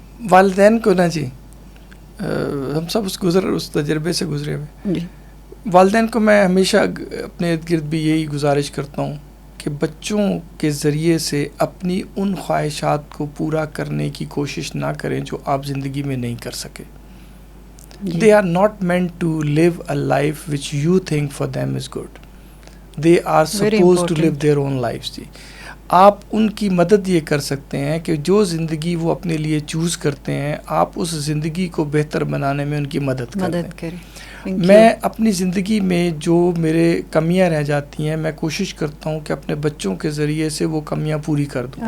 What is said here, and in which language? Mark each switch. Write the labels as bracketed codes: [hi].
[ur] والدین کو نا جی, ہم سب اس تجربے سے گزرے ہوئے جی. والدین کو میں ہمیشہ اپنے ارد گرد بھی یہی گزارش کرتا ہوں کہ بچوں کے ذریعے سے اپنی ان خواہشات کو پورا کرنے کی کوشش نہ کریں جو آپ زندگی میں نہیں کر سکے. [en] They are not meant to live a life which you think for them is good. They are supposed to live their own lives جی. [ur] آپ ان کی مدد یہ کر سکتے ہیں کہ جو زندگی وہ اپنے لیے چوز کرتے ہیں, آپ اس زندگی کو بہتر بنانے میں ان کی مدد کریں. میں اپنی زندگی میں جو میرے کمیاں رہ جاتی ہیں, میں کوشش کرتا ہوں کہ اپنے بچوں کے ذریعے سے وہ کمیاں پوری کر دوں.